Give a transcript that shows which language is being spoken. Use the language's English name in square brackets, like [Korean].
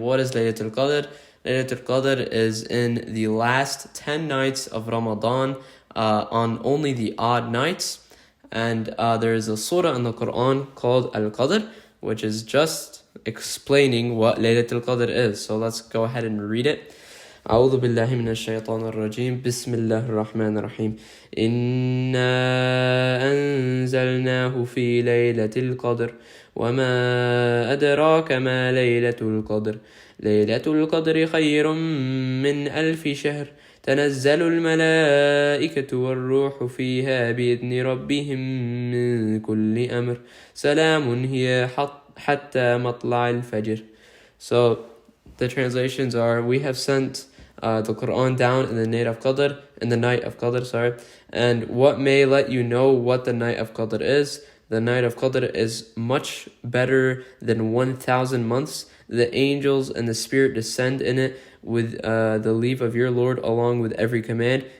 [English] What is Laylatul Qadr? Laylatul Qadr is in the last 10 nights of Ramadan on only the odd nights. And there is a surah in the Quran called Al-Qadr, which is just explaining what Laylatul Qadr is. So let's go ahead and read it. [Arabic] أعوذ بالله من الشيطان الرجيم بسم الله الرحمن الرحيم إنا أنزلناه في ليلة القدر وما أدراك ما ليلة القدر ليلة القدر خير من 1000 شهر تنزل الملائكة والروح فيها بإذن ربهم من كل أمر سلام هي حتى مطلع الفجر. [English] So the translations are, we have sent the Quran down in the night of Qadr, and what may let you know what the night of Qadr is. The night of Qadr is much better than 1,000 months. The angels and the Spirit descend in it with the leave of your Lord, along with every command.